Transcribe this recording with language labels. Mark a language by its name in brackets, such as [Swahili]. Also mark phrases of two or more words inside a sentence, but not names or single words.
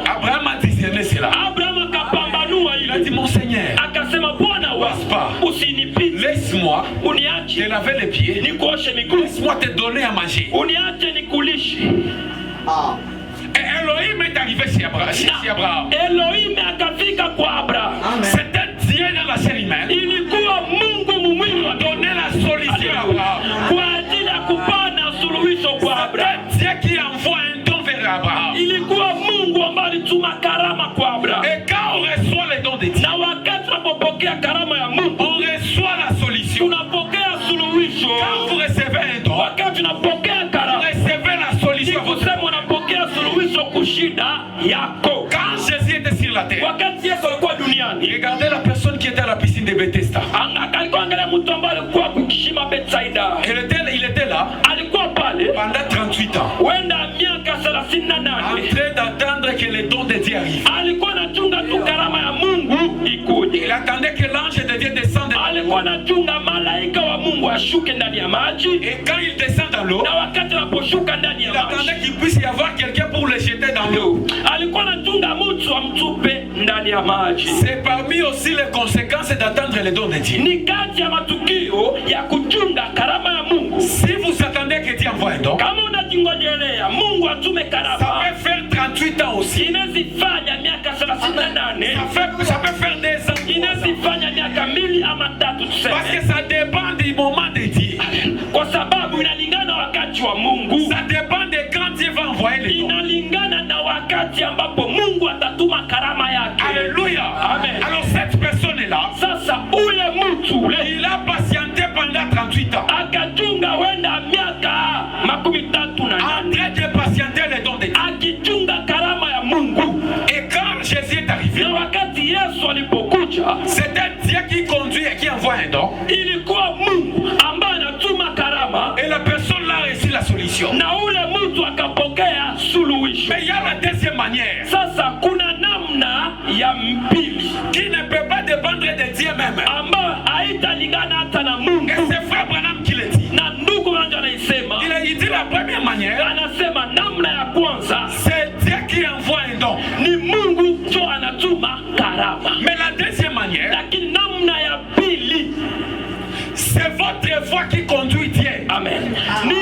[French] Abraham a discerné cela. [Swahili] Abraham akapambanua [French] Il a dit, [Swahili] ile, [French] mon Seigneur, [Swahili] akasema Bwana wangu, usinipite, [French] laisse-moi te [Swahili] uniache [French] laver les pieds. [Swahili] nikuoshe miguu, [French] Laisse-moi te donner à manger. [Swahili] uniache nikulishe. [French] Et Elohim est arrivé chez Abraham. [Swahili] Elohim akafika kwa Abraham. [French] C'était Dieu dans la chair humaine. [Swahili] Ilikuwa Mungu mumwili wa [French] Donner la solution à Abraham. [Swahili] kwa ajili ya kupana suluhisho kwa Abraham. [French] C'est Dieu qui envoie un don vers Abraham. [Swahili] Ilikuwa Mungu ambaye alituma karama kwa Abraham. [French] Et quand on reçoit les dons de Dieu, [Swahili] Na wakati tunapopokea karama ya Mungu, [French] on reçoit la solution. [Swahili] tunapokea suluhisho. [French] Quand vous recevez un don, [Swahili] Wakati tunapokea [French] vous [Swahili] karama, [French] recevez la [Swahili] ni [French] solution. [Swahili] kusema unapokea suluhisho kushida yako. [French] Quand Jésus était sur la terre, [Swahili] Wakati Yesu alikuwa duniani, [French] regardez la personne qui était à la piscine de Bethesda. [Swahili] alikuwa angalia mtu ambaye alikuwa kukishima Betsaida. [French] Il était là [Swahili] Alikuwa pale [French] pendant 38 ans, [Swahili] wenda miaka 38, [French] en train d'attendre que les dons de Dieu arrivent. [Swahili] alikuwa anachunga tu karama ya Mungu ikuje. [French] Il attendait que l'ange de Dieu descende. [Swahili] Alikuwa anachunga malaika wa Mungu ashuke ndani ya maji, [French] Et quand il descend dans l'eau, [Swahili] na wakati anaposhuka ndani ya [French] il attendait [Swahili] maji, [French] qu'il puisse y avoir quelqu'un pour le jeter dans l'eau. [Swahili] alikuwa anachunga mtu amtupe ndani ya maji. [French] C'est parmi aussi les conséquences d'attendre les dons de Dieu. [Swahili] Ni kati ya matukio ya kuchunga karama ya Mungu. [French] Si vous attendez que Dieu envoie un don, [Swahili] Kama unajingojelea Mungu atume [French] ça [Swahili] karama, [French] peut faire 38 ans aussi. [Swahili] inazifanya miaka 38, [French] Ça peut faire des ans. [Swahili] inazifanya miaka 2 ama 3 [French] Parce que [Swahili] tuseme, [French] ça dépend du moment de Dieu. [Swahili] kwa sababu inalingana wakati wa Mungu, [French] Ça dépend de quand Dieu va envoyer les dons. [Swahili] inalingana na wakati ambapo Mungu atatuma karama yake. [French] Alléluia. [Swahili] Amen. [French] Alors cette personne-là, [Swahili] Sasa ule mtu ule [French] il a patienté pendant 38 ans. [Swahili] akachunga wenda miaka 38 [French] En train de patienter les dons de Dieu. [Swahili] akichunga karama ya Mungu. [French] Et quand Jésus est arrivé, [Swahili] Na wakati Yesu alipokuja, [French] c'était Dieu qui conduit et qui envoie un don. [Swahili] ilikuwa Mungu ambaye anatuma karama, [French] Et la personne là a reçu la solution. [Swahili] na ule mtu akapokea suluhisho. [French] Mais il y a la deuxième manière [Swahili] Sasa kuna namna ya mpili [French] qui ne peut pas dépendre de Dieu même. [Swahili] ambayo haitalingana hata na Mungu, [French] Et c'est Frère Branham qui le dit. [Swahili] na ndugu wangu anaisema, [French] Il dit la première manière, [Swahili] anasema namna ya kwanza [French] c'est Dieu qui envoie un don. [Swahili] ni Mungu ndio anatuma karama, [French] Mais la deuxième manière, [Swahili] lakini namna ya pili, [French] c'est votre foi qui conduit Dieu. [Swahili] amen,